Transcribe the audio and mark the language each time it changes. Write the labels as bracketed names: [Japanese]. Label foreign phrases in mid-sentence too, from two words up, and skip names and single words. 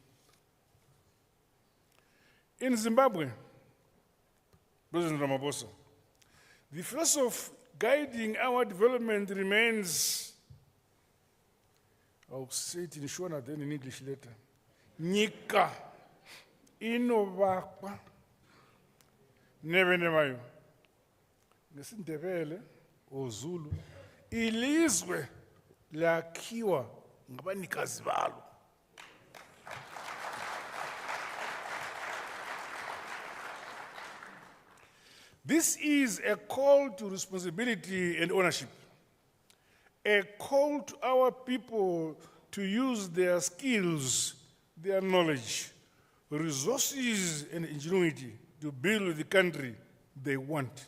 [English] In Zimbabwe, President Ramaphosa, the philosophy guiding our development remains, I'll say it in Shona, then in English later, [Shona] Nyika inovakwa nevenevayo [North Ndebele] ngesindebele oZulu ilizwe lakhiwa ngabanikazi balo. [English] This is a call to responsibility and ownership, a call to our people to use their skills, their knowledge, resources, and ingenuity to build the country they want.